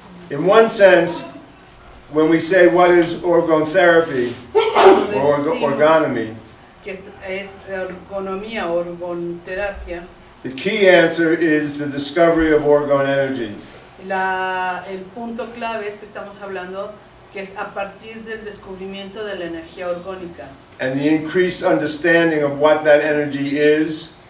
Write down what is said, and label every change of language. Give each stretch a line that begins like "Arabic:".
English: in one sense, when we say what is orgotherapy
Spanish: cuando
English: or
Spanish: decimos
English: orgonomy,
Spanish: que es ergonomía o orgoterapia,
English: the key answer is the discovery of orgone energy.
Spanish: el punto clave es que estamos hablando que es a partir del descubrimiento de la energía orgónica
English: And the increased understanding of what that energy is,